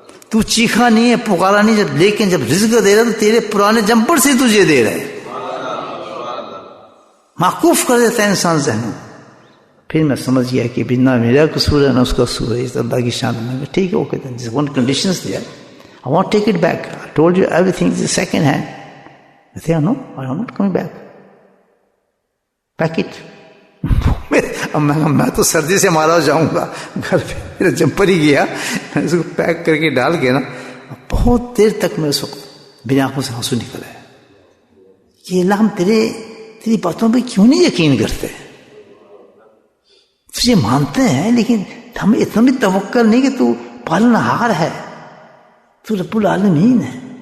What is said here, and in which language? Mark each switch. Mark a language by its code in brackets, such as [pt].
[ur] تو چیخا نہیں ہے, پکارا نہیں, جب لیکن جب رزق دے رہا تو تیرے پرانے جمپر سے تجھے دے رہے ہیں, معقوف کر دیتا ہے انسان ذہن. پھر میں سمجھ گیا کہ نہ میرا قصور ہے نہ اس کا قصور ہے, اس اللہ کی شان. میں ٹھیک ہے, [en] Okay, جس one conditions دیا, I want to take it back. I told you everything is second hand. I say, no, I am not coming back. Pack it. [ur] اب میں تو سردی سے مارا جاؤں گا, گھر پہ میرا جمپر ہی گیا, میں اس کو پیک کر کے ڈال کے نا, بہت دیر تک میں اس وقت میری آنکھوں سے آنسو نکل آیا. یہ اللہ ہم تیری باتوں پہ کیوں نہیں یقین کرتے؟ تجھے مانتے ہیں لیکن ہمیں اتنا بھی توکل نہیں کہ تو پالن ہار ہے, تو رب العالمین ہے.